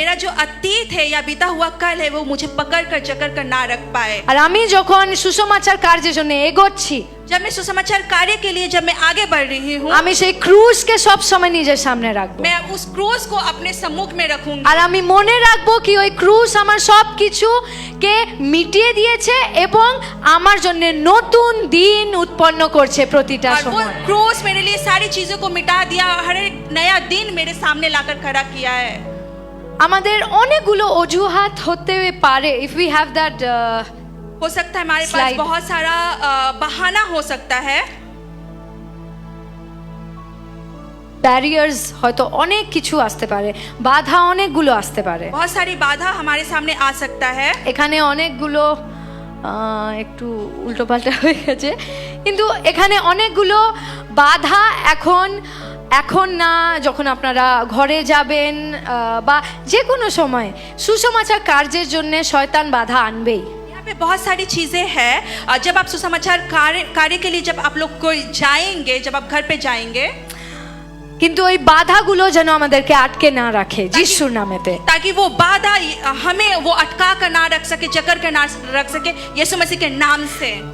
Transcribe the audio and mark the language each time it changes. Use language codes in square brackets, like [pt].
[hi] मेरा जो अतीत है या बीता हुआ कल है वो मुझे पकड़ कर जकड़ कर ना रख पाए। [bn] আর আমি যখন সুসমাচার কার্যের জন্য এগোচ্ছি, [hi] जब मैं सुसमाचार कार्य के लिए जब मैं आगे बढ़ रही हूँ, [bn] আমি সেই ক্রুশকে সব সময় নিজের সামনে রাখবো। [hi] मैं उस क्रूस को अपने सम्मुख में रखूंगी। [bn] আর আমি মনে রাখবো কি ওই ক্রুশ আমার সব কিছুকে মিটিয়ে দিয়েছে এবং আমার জন্য নতুন দিন উৎপন্ন করছে প্রতিটা [hi] और वो [bn] সময়। [hi] क्रूस मेरे लिए सारी चीजों को मिटा दिया, हर एक नया दिन मेरे सामने लाकर खड़ा किया है। [bn] আমাদের অনেকগুলো অজুহাত হতে পারে, [en] if we have that [hi] हो सकता है हमारे पास [en] Slide. [hi] बहुत सारा बहाना हो सकता है। [bn] ব্যারিয়ার্স হয়তো অনেক কিছু আসতে পারে, বাধা অনেকগুলো আসতে পারে। [hi] बहुत सारी बाधा हमारे सामने आ सकता है। [bn] এখানে অনেকগুলো একটু উল্টোপাল্টা হয়ে গেছে, কিন্তু এখানে অনেকগুলো বাধা এখন না, যখন আপনারা ঘরে যাবেন বা যে কোনো সময় সুসমাচার কার্যের জন্য শয়তান বাধা আনবেই। [hi] यहाँ पे बहुत सारी चीजें हैं। जब आप सुसमाचार कार्य के लिए जब आप लोग को जाएंगे, जब आप घर पे जाएंगे, [bn] কিন্তু ওই বাধাগুলো যেন আমাদেরকে আটকে না রাখে যিশুর নামেতে। [hi] ताकि वो बाधा हमें वो अटका कर ना रख सके, जकड़ कर ना रख सके, यीशु मसीह के नाम से।